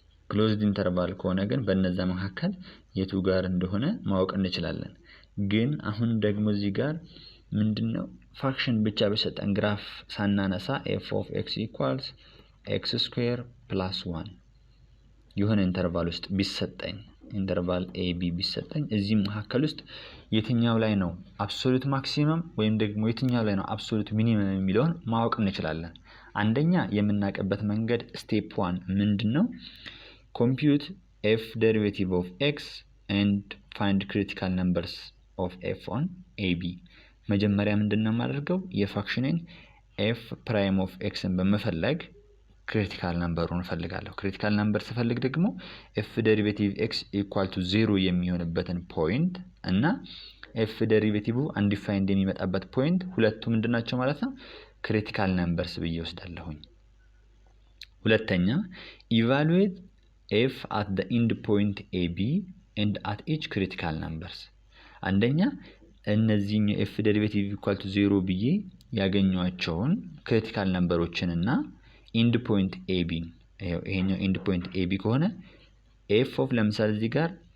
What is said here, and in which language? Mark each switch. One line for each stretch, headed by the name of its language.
Amharic: ክሎዝድ ኢንተርቫል ከሆነ ግን በእነዛ መካከል የቱ ጋር እንደሆነ ማወቅ እንችላለን። ግን አሁን ደግሞ እዚህ ጋር ምንድነው ፋክሽን ብቻ በሰጠን ግራፍ ሳናነሳ f of x equals x square plus 1 የሆነ ኢንተርቫል ውስጥ ቢሰጠኝ ኢንተርቫል AB ቢሰጠኝ እዚህ መካከል ውስጥ የትኛው ላይ ነው አብሶሉት ማክሲመም ወይም ደግሞ የትኛው ላይ ነው አብሶሉት ሚኒመም የሚለውን ማወቅ እንችላለን። አንደኛ የምናቀበት መንገድ ስቴፕ 1 ምንድነው?
English: compute f derivative of x and find critical numbers of f on AB
Amharic: መጀመሪያ ምንድነው ማድረገው የፋክሽንን f prime of x በመፈለግ ክሪቲካል ነምበሩን ፈልጋለሁ። ክሪቲካል ነምበር ስፈልግ ደግሞ f derivative x equal to 0 የሚሆንበትን ፖይንት እና f derivative undefined የሚመጣበት ፖይንት ሁለቱ ምንድናቸው ማለት ነው? ክሪቲካል ነምበርስ ብዬ ወስዳለሁኝ። ሁለተኛ
English: evaluate f at the end point AB and at each critical numbers
Amharic: አንደኛ እነዚህ f derivative equal to 0 ብዬ ያገኘዋቸውን ክሪቲካል ነምበሮችን እና end point AB ይሄኛው end point AB ከሆነ f of ለምሳሌ እዚህ ጋር